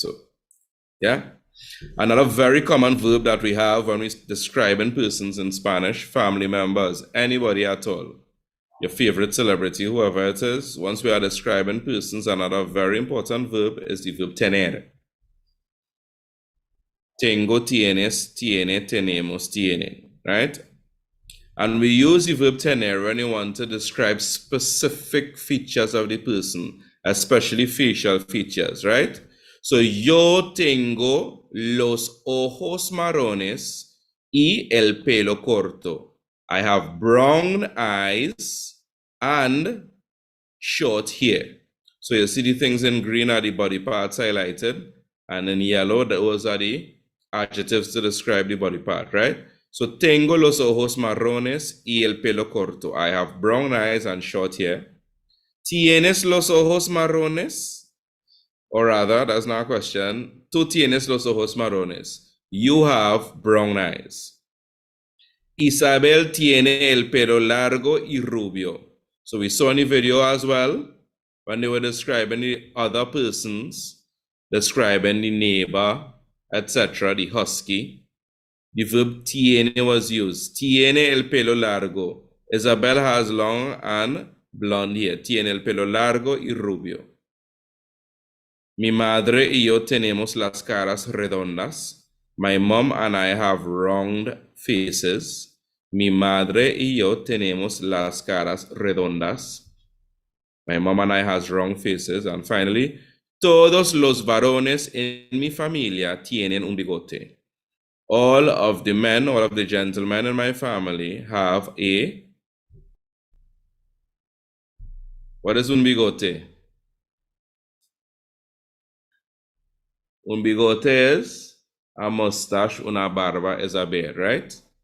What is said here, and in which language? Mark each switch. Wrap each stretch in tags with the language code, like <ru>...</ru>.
<en>So, yeah. Another very common verb that we have when we describing persons in Spanish, family members, anybody at all, your favorite celebrity, whoever it is, once we are describing persons, another very important verb is the verb tener.</en> <es>Tengo, tienes, tiene, tenemos, tienen, right?</es> <en>And we use the verb tener when you want to describe specific features of the person, especially facial features, right?</en> <es>So yo tengo los ojos marrones y el pelo corto.</es> <en>I have brown eyes and short hair. So you see the things in green are the body parts highlighted, and in yellow, those are the adjectives to describe the body part, right?</en> <es>So tengo los ojos marrones y el pelo corto.</es> <en>I have brown eyes and short hair.</en> <es>¿Tienes los ojos marrones?</es> <en>Or rather, that's not a question.</en> <es>Tú tienes los ojos marrones.</es> <en>You have brown eyes.</en> <es>Isabel tiene el pelo largo y rubio.</es> <en>So we saw in the video as well, when they were describing the other persons, describing the neighbor, etc., the husky, the verb tiene was used.</en> <es>Tiene el pelo largo.</es> <en>Isabel has long and blonde hair.</en> <es>Tiene el pelo largo y rubio. Mi madre y yo tenemos las caras redondas.</es> <en>My mom and I have round faces.</en> <es>Mi madre y yo tenemos las caras redondas.</es> <en>My mom and I has round faces.</en> <es>And finally, Todos los varones en mi familia tienen un bigote.</es> <en>All of the men, all of the gentlemen in my family have a... What is un bigote? Un bigote is a mustache, una barba is a beard, right?</en>